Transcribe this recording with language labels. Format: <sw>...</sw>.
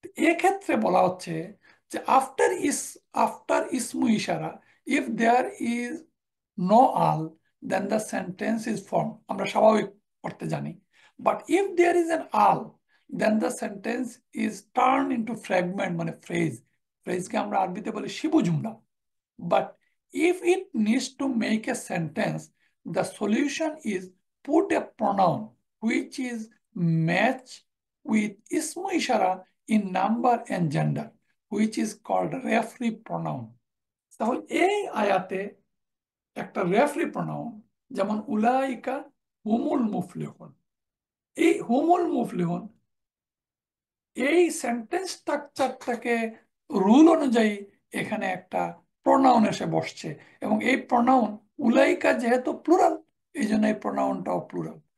<bn>এক্ষেত্রে বলা হচ্ছে যে</bn> <en>After ইসমু ইশারা, if there is no all, then the sentence is form.</en> <bn>আমরা স্বাভাবিক অর্থে জানি,</bn> <en>But if there is an all, then the sentence is turn into fragment, মানে phrase.</en> <bn>ফ্রেজকে আমরা আরবিতে বলি শিবু জুমলা।</bn> <en>But if it needs to make a sentence, the solution is put a pronoun which is matched with ismu ishara in number and gender, which is called referee pronoun.</en> <bn>তাহলে এই আয়াতে একটা referee pronoun, যেমন</bn> <ar>উলাইকা হুমুল মুফলিহুন,</ar> <bn>এই হুমুল মুফলিহুন এই সেন্টেন্স স্ট্রাকচারটাকে রুল অনুযায়ী এখানে একটা প্রোনাউন এসে বসছে, এবং এই প্রোনাউন উলাইকা যেহেতু প্লুরাল, এই জন্য এই প্রোনাউনটাও প্লুরাল।</bn>